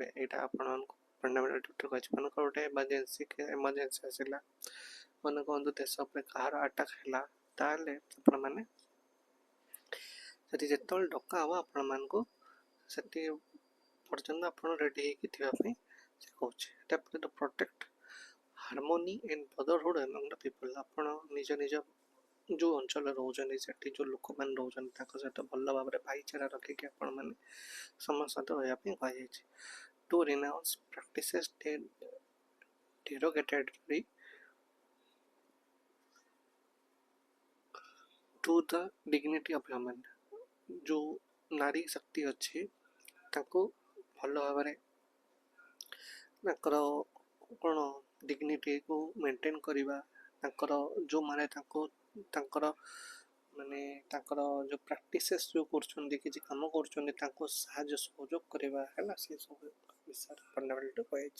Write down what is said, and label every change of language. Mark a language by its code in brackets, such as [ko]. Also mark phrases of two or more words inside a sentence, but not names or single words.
[or] ଏଇଟା ଆପଣମାନଙ୍କୁ [en] fundamental duty [or] କହିଛି। ମନେକର ଗୋଟେ ଏମର୍ଜେନ୍ସି ଆସିଲା, ମନେ କୁହନ୍ତୁ ଦେଶ ଉପରେ କାହାର ଆଟାକ୍ ହେଲା, ତାହେଲେ ଆପଣମାନେ ସେଠି ଯେତେବେଳେ ଡକା ହେବ ଆପଣମାନଙ୍କୁ ସେଠି ପର୍ଯ୍ୟନ୍ତ ଆପଣ ରେଡ଼ି ହେଇକି ଥିବା ପାଇଁ ସେ କହୁଛି। ତାପରେ [en] to protect harmony and brotherhood among the people, [or] ଆପଣ ନିଜ ଯେଉଁ ଅଞ୍ଚଳରେ ରହୁଛନ୍ତି ସେଠି ଯେଉଁ ଲୋକମାନେ ରହୁଛନ୍ତି ତାଙ୍କ ସହିତ ଭଲ ଭାବରେ ଭାଇଚାରା ରଖିକି ଆପଣମାନେ ସମସ୍ତ ସହିତ ରହିବା ପାଇଁ କୁହାଯାଇଛି। [en] to renounce practices derogatory to the dignity of women, [or] ଯେଉଁ ନାରୀ ଶକ୍ତି ଅଛି ତାକୁ ଭଲ ଭାବରେ ତାଙ୍କର କ'ଣ ଡିଗ୍ନିଟିକୁ ମେଣ୍ଟେନ୍ କରିବା, ତାଙ୍କର ଯେଉଁମାନେ ତାଙ୍କର ମାନେ ତାଙ୍କର ଯେଉଁ ପ୍ରାକ୍ଟିସେସ୍ ଯେଉଁ କରୁଛନ୍ତି, କିଛି କାମ କରୁଛନ୍ତି, ତାଙ୍କୁ ସାହାଯ୍ୟ ସହଯୋଗ କରିବା, ହେଲା, ସେସବୁ ବିଷୟରେ ଫଣ୍ଡାମେଣ୍ଟାଲ କୁହାଯାଇଛି।